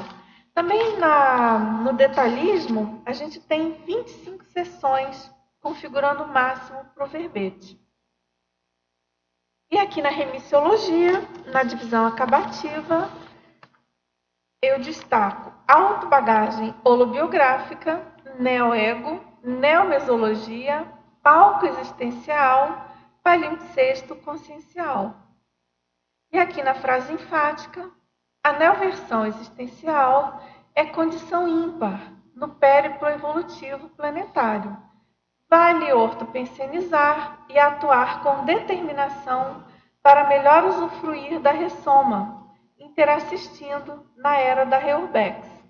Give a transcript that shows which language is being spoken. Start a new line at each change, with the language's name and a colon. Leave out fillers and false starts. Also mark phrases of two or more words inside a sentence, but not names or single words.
Portuguese: Também no detalhismo, a gente tem 25 sessões, configurando o máximo para o verbete. E aqui na remissiologia, na divisão acabativa, eu destaco autobagagem holobiográfica, neoego, neomesologia, palco existencial, palimpsesto consciencial. E aqui na frase enfática, a neoversão existencial é condição ímpar no périplo evolutivo planetário. Vale ortopensenizar e atuar com determinação para melhor usufruir da ressoma, interassistindo na era da Reurbex.